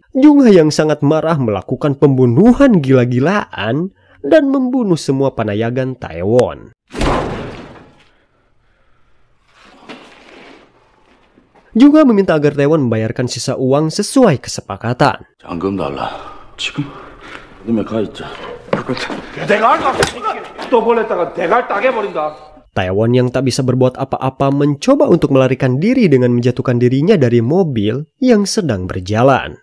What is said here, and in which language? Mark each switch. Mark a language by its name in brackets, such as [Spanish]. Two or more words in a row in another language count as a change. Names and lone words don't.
[Indonesian] Jungha yang sangat marah melakukan pembunuhan gila-gilaan dan membunuh semua panayagan Taewon. Jungha meminta agar Taewon membayarkan sisa uang sesuai kesepakatan. [Korean] 잔금 달라. 지금? 너네 가 있자. 내가 할까? 또 보냈다가 대갈 따개버린다. [Indonesian] Taewon yang tak bisa berbuat apa-apa mencoba untuk melarikan diri dengan menjatuhkan dirinya dari mobil yang sedang berjalan.